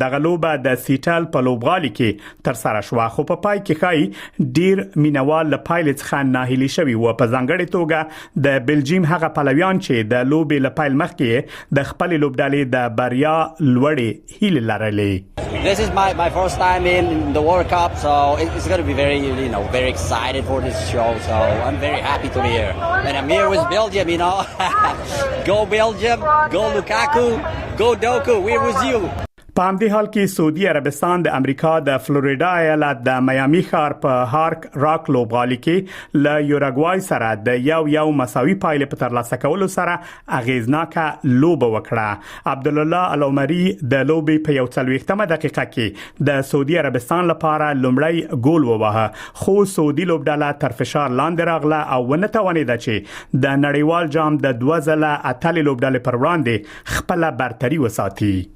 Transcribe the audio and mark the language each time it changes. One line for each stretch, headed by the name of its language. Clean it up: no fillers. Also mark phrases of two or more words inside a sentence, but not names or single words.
Pashto: دغه لوبه د سیټل په لوبغالي کې تر سره شو خو په پای کې خای ډیر مینوال له پایلې څخه ناهیلي شوي و. په ځانګړي توګه د بلجیم هغه پلویان چې د لوبې له پیل مخکې د خپل لوبډلې د بریا لوړې هیله لرلې.
English: This is my first time in the World Cup, so it's going to be very excited for this show. So I'm very happy to be here, and I'm here with Belgium. Go Belgium, go Lukaku, go Doku. We're with you.
Pashto: په همدې حال کې سعودي عربستان د امریکا د فلوریدا ایالت د میامي ښار په هارک راک لوبغالي کې له یوراګوای سره د یو مساوي پایلې په ترلاسه کولو سره اغیزناکه لوبه وکړه. عبدالله العمری د لوبې په 40 دقیقه کې د سعودي عربستان لپاره لومړی ګول ووهه خو سعودي لوبډله تر فشار لاندې راغله او ونه توانېده چې د نړیوال جام د 2008 لوبډلې پر وړاندې خپل برتري وساتي.